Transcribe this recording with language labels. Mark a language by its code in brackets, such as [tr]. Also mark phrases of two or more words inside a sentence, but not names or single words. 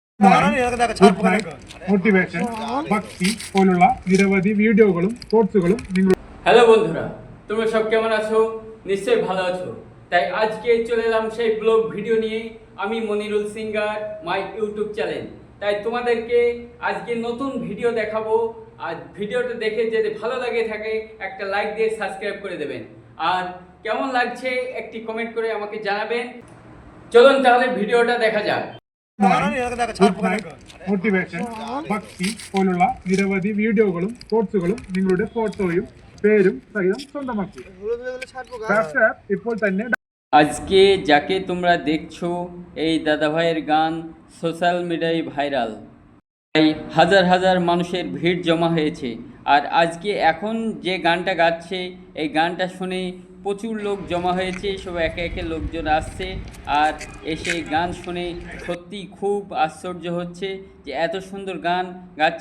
[en] good night, [ml] മോട്ടിവേഷൻ, ഭക്തി പോലുള്ള നിരവധി വീഡിയോകളും കോഴ്സുകളും നിങ്ങൾ [bn] হ্যালো বন্ধুরা, তোমরা সব কেমন আছো? নিশ্চয়ই ভালো আছো। তাই আজকে চলে এলাম সেই ব্লগ ভিডিও নিয়ে, আমি মনিরুল সিঙ্গার, [en] my YouTube channel. [bn] তাই তোমাদেরকে আজকে নতুন ভিডিও দেখাবো। আর ভিডিওটা দেখে যদি ভালো লাগে থাকে একটা লাইক দিয়ে সাবস্ক্রাইব করে দেবেন, আর কেমন লাগছে একটি কমেন্ট করে আমাকে জানাবেন। চলুন তাহলে ভিডিওটা দেখা যাক। [en] good night, [ml] മോട്ടിവേഷൻ, ഭക്തി പോലുള്ള നിരവധി വീഡിയോകളും കോഴ്സുകളും നിങ്ങളുടെ ഫോട്ടോയും പേരും സഹിതം സ്വന്തമാക്കി. WhatsApp ഇപ്പോൾ തന്നെ [bn] আজকে যাকে তোমরা দেখছো, এই দাদাভাইয়ের গান [en] social media [bn] ভাইরাল। তাই হাজার হাজার মানুষের ভিড় জমা হয়েছে। আর আজকে এখন যে গানটা গাচ্ছে, এই গানটা শুনে প্রচুর লোক জমা হয়েছে। সব একে একে লোকজন আসছে আর এসে গান শুনে সত্যি খুব আশ্চর্য হচ্ছে যে এত সুন্দর গান গাচ্ছে।